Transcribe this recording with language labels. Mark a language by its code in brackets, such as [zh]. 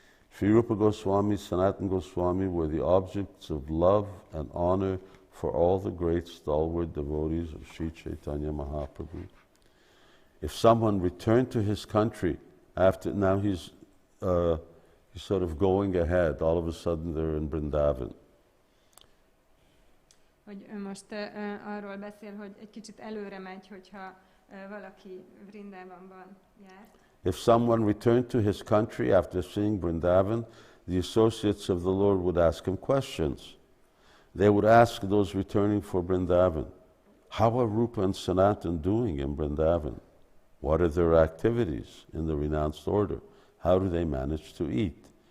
[en] Sri Rūpa Gosvāmī and Sanatana Gosvāmī were the objects of love and honor for all the great stalwart devotees of Sri Caitanya Mahaprabhu. If someone returned to his country after, now he's sort of going ahead, all of a sudden they're in Vrindavan. [hu] Hogy most arról beszél, hogy egy kicsit előre megy, hogyha valaki Vrindavanban jár. [en] If someone returned to his country after seeing Vrindavan, the associates of the Lord would ask him questions. They would ask those returning for Vrindavan, how are Rūpa and Sanatana doing in Vrindavan? What are their activities in the renounced order? How do they manage to eat?